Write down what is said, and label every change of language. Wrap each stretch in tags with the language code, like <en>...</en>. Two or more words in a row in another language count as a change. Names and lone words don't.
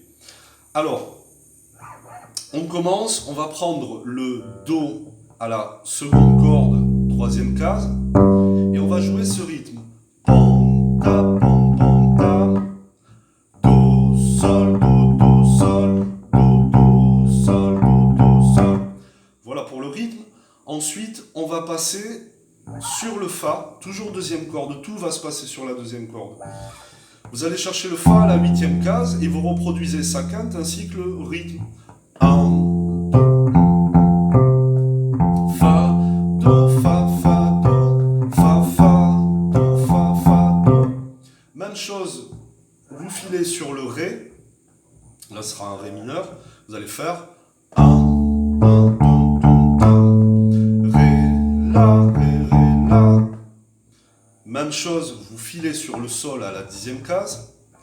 <fr>Alors, on commence, on va prendre le Do à la seconde corde, troisième case, et on va jouer ce rythme. Pam, ta, pam, pam, ta. Do, sol, do, sol, do, sol, do, sol. Voilà pour le rythme. Ensuite, on va passer sur le Fa, toujours deuxième corde, tout va se passer sur la deuxième corde. Vous allez chercher le Fa à la huitième case et vous reproduisez sa quinte ainsi que le rythme. 1, 2, Fa, Do, Fa, Fa, Do, Fa, Fa, Do, Fa, Fa, Do. Même chose, vous filez sur le Ré, là ce sera un Ré mineur, vous allez faire 1, 1, 2, 2, 1, Ré, La, Ré, Ré, La. Même chose, vous filez sur le Sol à la dixième case.</fr>